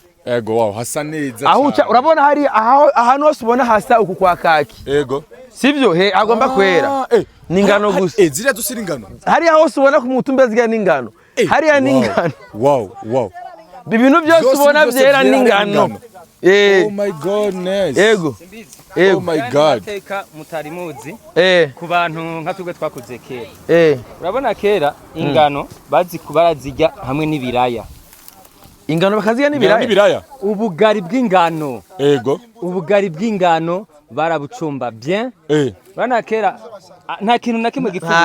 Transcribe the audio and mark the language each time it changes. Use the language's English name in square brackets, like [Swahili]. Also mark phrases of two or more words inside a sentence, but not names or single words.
[Kinyarwanda] Yego, wow, hasa neza. Urabona hari ahantu hose ubona hasa uku kwa kaki. Yego. Sivyo? Agomba kwera. Ni ingano gusa. Ziriya dusira ingano. Hari hose ubona ku mutumba ziga n'ingano. Hari ya n'ingano. Wow. Ibintu byose ubona byera n'ingano. [English] Oh my goodness. [Kinyarwanda] Ego. [English] Oh my god. [Kinyarwanda] Teka mutari muzi ku bantu nka tugwe twakuze kera. Urabona kera ingano barazirya hamwe n'ibiraya. Ingano bakazirya n'ibiraya? Ubugari bw'ingano. Ego. Ubugari bw'ingano barabucumba bien. Bana kera nta kintu na kimwe gipfuza.